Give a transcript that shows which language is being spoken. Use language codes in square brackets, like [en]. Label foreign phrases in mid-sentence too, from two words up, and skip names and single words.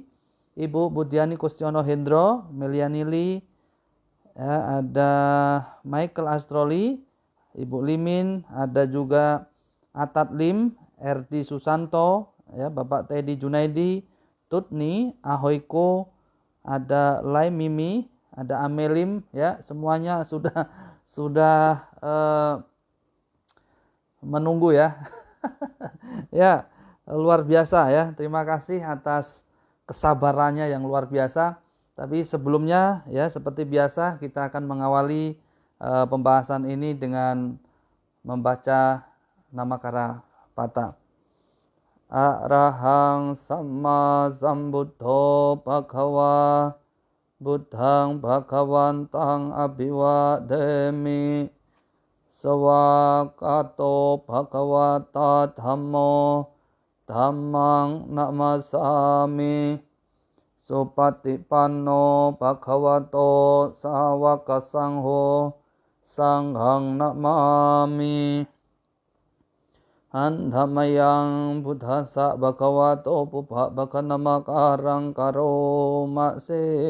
[id] Ibu Budiani Kustiono Hendro, Meliani Lee, ya, ada Michael Astroli, Ibu Limin, ada juga Atat Lim, RD Susanto, ya, Bapak Teddy Junaidi, Tutni, Ahoiko, ada Lai Mimi, ada Amelim, ya, semuanya sudah menunggu ya. Ya, luar biasa ya. Terima kasih atas kesabarannya yang luar biasa. Tapi sebelumnya ya seperti biasa kita akan mengawali pembahasan ini dengan membaca Namakara Pata. [pi] Arahang Samma Sambuddho Bhagava Buddhang Bhagavantang Abhivademi Sawakato Bhagavata Dhammo Dhammang Namasami Supatipanno Bhagavato Sawaka Sangho Sanghang Namami Andhamayang Buddhasa Bhagavato Pubbha Bhakanamakarang Karomase